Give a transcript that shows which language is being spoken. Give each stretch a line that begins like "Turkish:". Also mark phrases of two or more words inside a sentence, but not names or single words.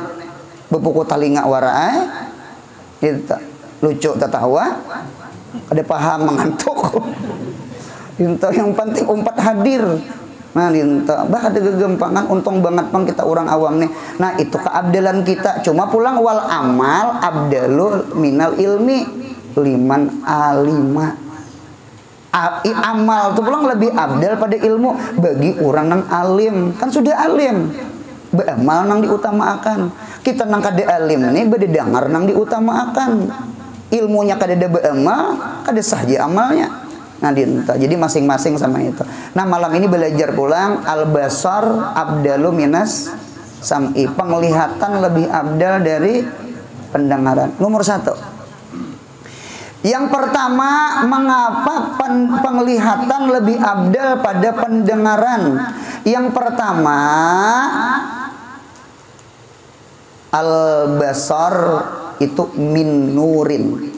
Banjar: Bepukul talinga wara itu lucu tertawa, ada paham mengantuk. Itu yang penting umpat hadir. Nah, linta bah ada gegempangan, untung banget pang kita orang awam nih. Nah, itu keabdalan kita. Cuma pulang
Arabic: والعمل أفضل من العلم لمن علم.
Banjar: Amal itu pulang lebih abdal pada ilmu bagi orang nang alim. Kan sudah alim. Beramal nang diutamakan. Kita nang kada alim nih berdengar nang diutamakan. Ilmunya kada ada beramal, kada saja amalnya. Nah, jadi masing-masing sama itu. Nah, malam ini belajar pulang
Arabic: البصر أفضل من السمع.
Banjar: Penglihatan lebih abdal dari pendengaran. Nomor 1. Yang pertama, mengapa penglihatan lebih abdal pada pendengaran? Yang pertama, al-basar itu
Arabic: من نور.